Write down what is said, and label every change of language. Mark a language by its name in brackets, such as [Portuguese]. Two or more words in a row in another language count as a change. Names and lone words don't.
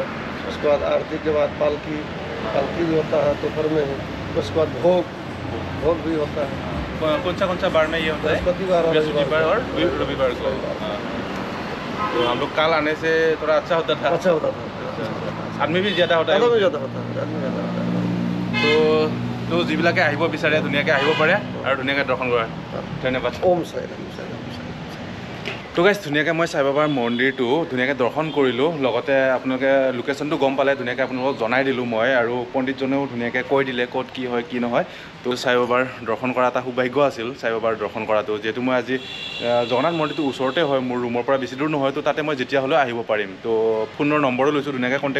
[Hindi] उसके बाद आरती के बाद पालकी भी होता है दोपहर में ही। उसके बाद भोग भी होता है कौन सा बार में ये होता है बृहस्पतिवार और बृहस्पतिवार और रविवार को हाँ। तो हम लोग कल आने से थोड़ा अच्छा होता था अच्छा होता था आदमी भी ज़्यादा होता है ज़्यादा ज़्यादा होता है आदमी ज़्यादा होता है। [Assamese] তো যিবিলাকে আহিব বিচাৰে ধুনীয়াকৈ আহিব পাৰে আৰু ধুনীয়াকৈ দৰ্শন কৰে ধন্যবাদ [Hindi] ओम साई राम साई राम साई राम। [Assamese] তো গাইজ ধুনীয়াকৈ মই সাই বাবাৰ মন্দিৰটো ধুনীয়াকৈ দৰ্শন কৰিলোঁ লগতে আপোনালোকে লোকেশ্যনটো গম পালে ধুনীয়াকৈ আপোনালোকক জনাই দিলোঁ মই আৰু পণ্ডিতজনেও ধুনীয়াকৈ কৈ দিলে ক'ত কি হয় কি নহয় তো সাই বাবাৰ দৰ্শন কৰা এটা সৌভাগ্য আছিল সাই বাবাৰ দৰ্শন কৰাটো যিহেতু মই আজি জগন্নাথ মন্দিৰটো ওচৰতে হয় মোৰ ৰুমৰ পৰা বেছি দূৰ নহয় তো তাতে মই যেতিয়া হ'লেও আহিব পাৰিম তো ফোনৰ নম্বৰো লৈছোঁ ধুনীয়াকৈ কণ্টেক্ট